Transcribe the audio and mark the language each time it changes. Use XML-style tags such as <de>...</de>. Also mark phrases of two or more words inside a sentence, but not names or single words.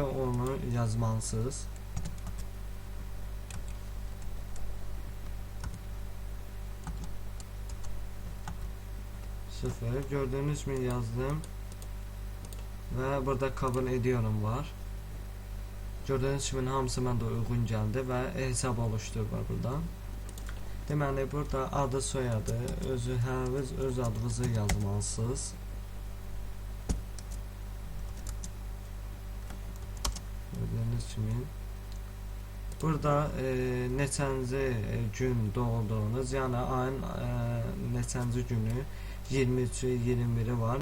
<az>Onu yazmalısınız. Sıfır.</az> <tr>Gördüğünüz gibi yazdım. Ve burada kabul ediyorum var. Gördüğünüz gibi</tr> <az>hamısı məndə</az> <tr>uygun geldi ve hesab oluştur var burada.</tr> <az>Deməli burada adı soyadı, öz adınızı yazmalısınız.</az> <tr>Gördüğünüz gibi</tr> <az>burada neçənci gün doğduğunuz, yani ayın neçənci günü 23'ü 21'i var.</az>